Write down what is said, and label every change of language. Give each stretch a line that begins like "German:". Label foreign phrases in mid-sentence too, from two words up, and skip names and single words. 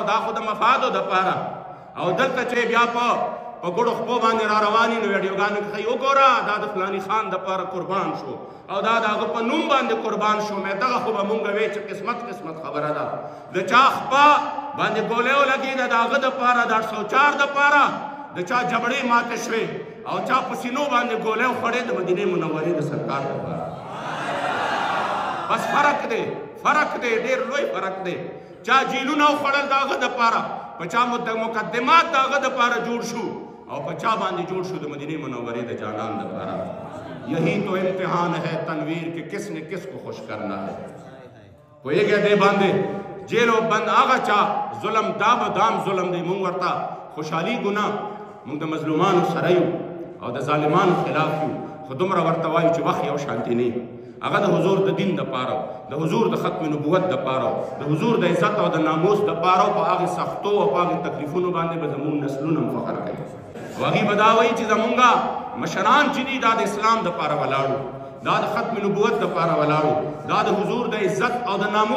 Pashto: دا خو د مفادو دپاره او دلته چې بیا په ګوړو خپو باندې را روان نو ویډیوګانو کې ښایي وګوره دا د فلاني خان دپاره قربان شو او دا د هغه په نوم باندې قربان شو مې دغه خو به مونږ وی چې قسمت خبره ده د چا خپه باندې ګولۍ ولګېده د هغه دپاره د 804 دپاره د چا جبړې ماتې شوې او چا په سینو باندې ګولۍ وخوړې د مدینې منورې د سرکار دپاره بس فرق دی ډېر لوی فرق دی چا جیلونه وخوړل د هغه دپاره په چا مقدمات د هغه دپاره جوړ شو او په چا باندې جوړ شو د مدینې منورې د جانان دپاره
Urdu: یہی تو امتحان ہے تنویر کہ کس نے کس کو خوش کرنا ہے
Pashto: پوهېږئ دې باندې جیل او بند هغه چا ظلم دا به دام ظلم دی مونږ ورته خوشحالي ګناه مونږ د مظلومانو سره یو او د ظالمانو خلاف یو خو دومره ورته وایو چې وخت یو شانتي نه هغه د حضور د دین دپاره د حضور د ختم نبوت دپاره د حضور د عزت او د ناموس دپاره په هغې سختو او په هغې تکلیفونو باندې به زموږ نسلونه هم فخر کوي او هغې به دا وایي چې زمونږ مشران چې دي دا د اسلام دپاره ولاړو دا د ختم نبوت دپاره ولاړو دا د حضور د عزت او د ناموس